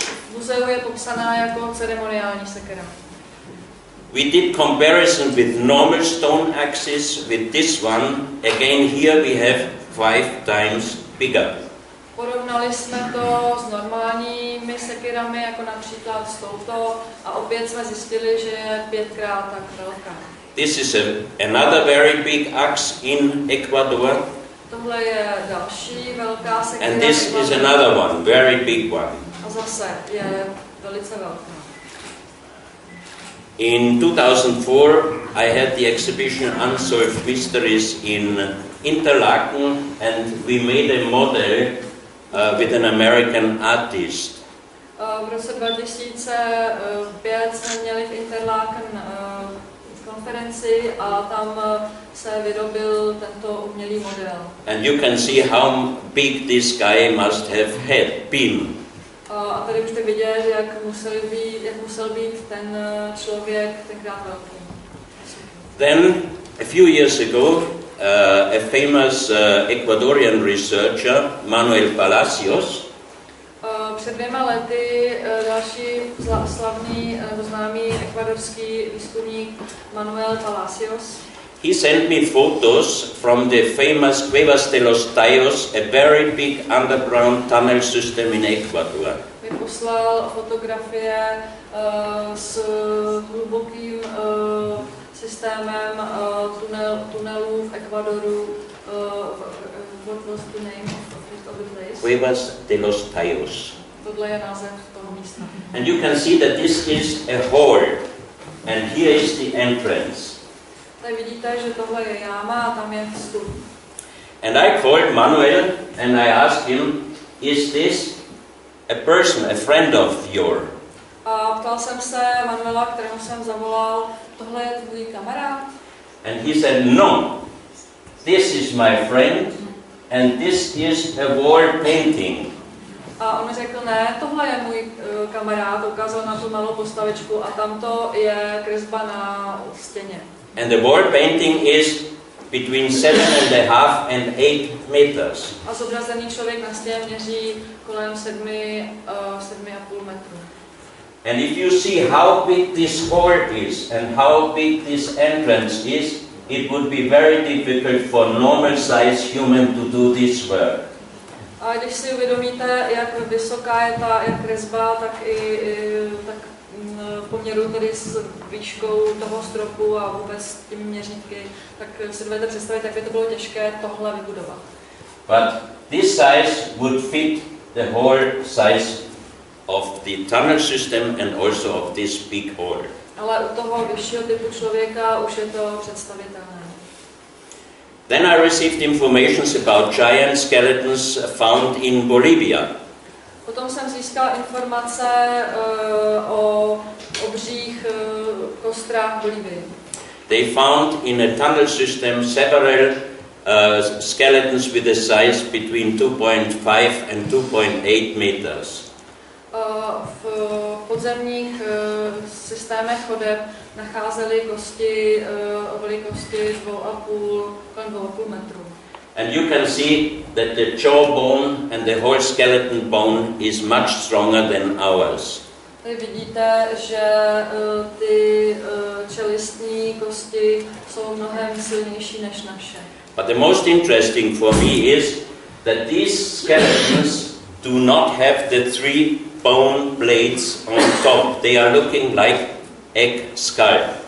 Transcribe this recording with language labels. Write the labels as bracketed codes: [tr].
[cs] V muzeu je popsaná jako ceremoniální sekera. [en] We did comparison with normal stone axes with this one. Again here we have 5 times bigger. [cs] Porovnali jsme to s normálními sekirami, jako například s touto, a opět jsme zjistili, že je 5krát tak velká. [en] This is another very big axe in Ecuador. [cs] Tohle je další velká sekira. [en] And this is another one, very big one. [cs] A zase je velice velká. [en] In 2004, I had the exhibition Unsolved Mysteries in Interlaken, and we made a model with an American artist. [cs] V roce 2005 jsme měli v Interlaken konferenci a tam se vyrobil tento umělý model. [en] And you can see how big this guy must have been. [cs] A tady můžete vidět, jak musel být ten člověk tenkrát velký. [en] Then, a few years ago, a famous Ecuadorian researcher, Manuel Palacios, [cs] před 2 lety další slavný nebo známý ekvadorský výzkumník Manuel Palacios, [en] he sent me photos from the famous Cuevas de los Tallos, a very big underground tunnel system in Ecuador. [cs] mi poslal fotografie s hlubokým systémem tunelů v Ekvadoru. [en] What was the name of the place? [es] Cuevas de los Tallos. [cs] Tohle je název toho místa. [en] And you can see that this is a hall, and here is the entrance. [cs] Tady vidíte, že tohle je jáma a tam je vstup. [en] And I called Manuel and I asked him, is this a person, a friend of yours? [cs] A ptal jsem se Manuela, kterému jsem zavolal, tohle je tvůj kamarád? [en] And he said, no, this is my friend and this is a wall painting. [cs] A on mi řekl, ne, tohle je můj kamarád, ukázal na tu malou postavičku a tamto je kresba na stěně. [en] And the wall painting is between 7.5 and 8 meters. [cs] A zobrazený člověk na stěně měří kolem 7,5 metrů. [en] And if you see how big this hall is and how big this entrance is, it would be very difficult for normal size human to do this work. [cs] A když si uvědomíte, jak vysoká je ta jak kresba, tak i tak v poměru tedy s výškou toho stropu a vůbec s těmi měřítky, tak si dovedete představit, jak by to bylo těžké tohle vybudovat. [en] But this size would fit the whole size of the tunnel system and also of this big hall. [cs] Ale u toho vyššího typu člověka už je to představitelné. [en] Then I received informations about giant skeletons found in Bolivia. [cs] Potom jsem získal informace o obřích kostrách Bolívii. [en] They found in a tunnel system several skeletons with a size between 2.5 and 2.8 meters. [cs] V podzemních systémech chodeb nacházeli kosti o velikosti 2,5 metru. [en] And you can see that the jawbone and the whole skeleton bone is much stronger than ours. [cs] Tady vidíte, že ty čelistní kosti jsou mnohem silnější než naše. [en] But the most interesting for me is that these skeletons do not have the 3 bone blades on top. They are looking like egg skull.